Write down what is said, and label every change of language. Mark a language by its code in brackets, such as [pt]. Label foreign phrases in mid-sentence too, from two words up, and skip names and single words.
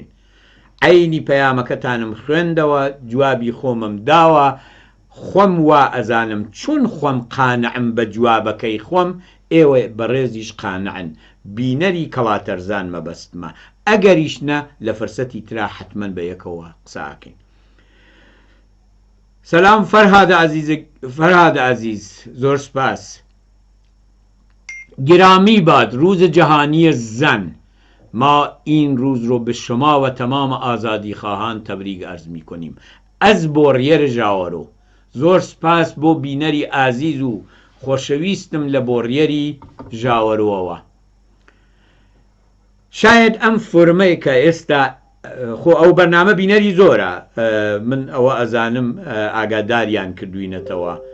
[ckb] عینی پەیامەکەتانم خوێندەوە جوابی خۆمم داوە خۆم وا ئەزانم چون خۆم قانەعم بە جوابەکەی خۆم ئێوە بەڕێزیش قانەعن بینەری کەڵاتەرزان مەبەستمە ئەگەریش نە لە فرسەتی ترا حتمەن بە یەکەوە قساکەین. [fa] سلام فرهاد عزیز [ckb] زۆر سپاس. [fa] گرامی باد روز جهانی زن. ما این روز رو به شما و تمام آزادی خواهان تبریک عرض می کنیم. از بۆڕیەر [ckb] ژاوەرۆ زۆر سپاس بۆ بینەری ئازیز و خۆشەویستم لە بۆڕیەری ژاوەرۆوە. شاید ئەم فۆرمەی کە ئێستا خۆ ئەو بەرنامە بینەری زۆرە من ئەوە ئەزانم ئاگاداریان کردوینەتەوە.